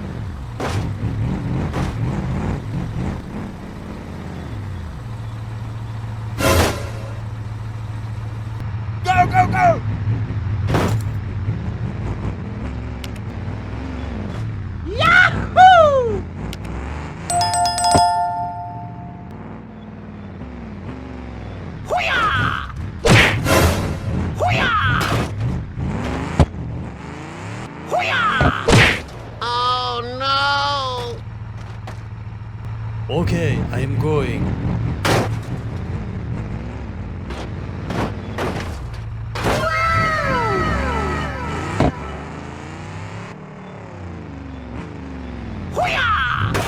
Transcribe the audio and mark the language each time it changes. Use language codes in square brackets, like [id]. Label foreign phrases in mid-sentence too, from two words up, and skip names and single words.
[en] Go, go, go! Yahoo! Hoo-yah! Hoo-yah! Hoo-yah! Oh no! Okay, I am going. Hoo-yah!